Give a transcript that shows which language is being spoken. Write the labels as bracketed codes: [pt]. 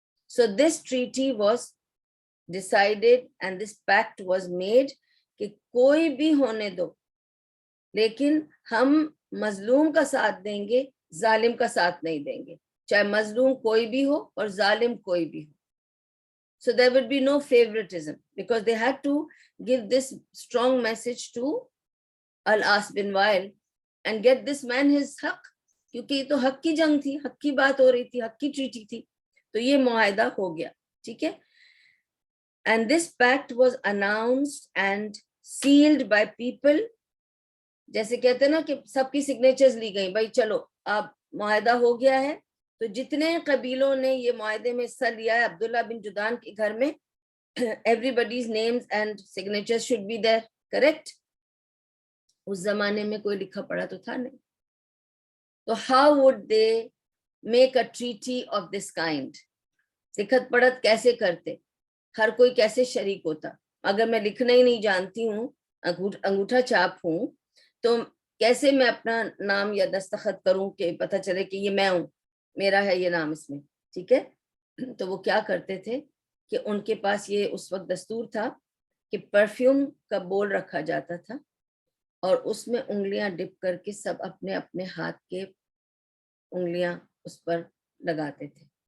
[en] So this treaty was decided and this pact was made [ur] کہ کوئی بھی ہونے دو, لیکن ہم مظلوم کا ساتھ دیں گے, ظالم کا ساتھ نہیں دیں گے, چاہے مظلوم کوئی بھی ہو اور ظالم کوئی بھی ہو. [en] So there would be no favoritism because they had to give this strong message to Al-As bin Wa'il and get this man his حق, [ur] کیونکہ یہ تو حق کی جنگ تھی, حق کی بات ہو رہی تھی, حق کی ٹریٹی تھی. تو یہ معاہدہ ہو گیا. ٹھیک ہے. [en] And this pact was announced and sealed by people. [ur] جیسے کہتے ہیں نا کہ سب کی سگنیچرز لی گئی, بھائی چلو اب معاہدہ ہو گیا ہے. تو جتنے قبیلوں نے یہ معاہدے میں حصہ لیا ہے عبداللہ بن جدعان کے گھر میں, [en] everybody's names and signatures should be there, correct? [ur] اس زمانے میں کوئی لکھا پڑھا تو تھا نہیں. [en] تو how would they make a treaty of this kind? [ur] لکھت پڑھت کیسے کرتے, ہر کوئی کیسے شریک ہوتا؟ اگر میں لکھنا ہی نہیں جانتی ہوں, انگوٹھا چھاپ ہوں, تو کیسے میں اپنا نام یا دستخط کروں کہ پتہ چلے کہ یہ میں ہوں, میرا ہے یہ نام اس میں. ٹھیک ہے. تو وہ کیا کرتے تھے کہ ان کے پاس یہ اس وقت دستور تھا کہ پرفیوم کا بول رکھا جاتا تھا اور اس میں انگلیاں ڈپ کر کے سب اپنے اپنے ہاتھ کے انگلیاں اس پر لگاتے تھے.